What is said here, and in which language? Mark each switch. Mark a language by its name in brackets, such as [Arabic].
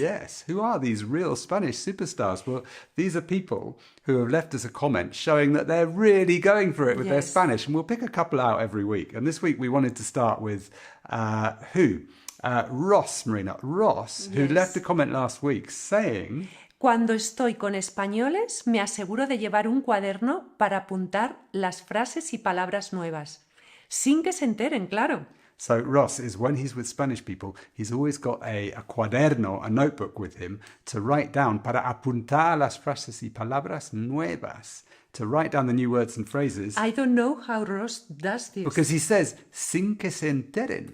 [English] Yes, who are these real Spanish superstars? Well, these are people who have left us a comment showing that they're really going for it with their Spanish. And we'll pick a couple out every week. And this week we wanted to start with who? Ross, Marina. Ross, who left a comment last week saying... [Spanish] Cuando estoy con españoles, me aseguro de llevar un cuaderno para apuntar las frases y palabras nuevas. Sin que se enteren, claro. [English] So Ross is when he's with Spanish people, he's always got a cuaderno, a notebook with him to write down [Spanish] para apuntar las frases y palabras nuevas, [English] to write down the new words and phrases. I don't know how Ross does this. Because he says, [Spanish] sin que se enteren.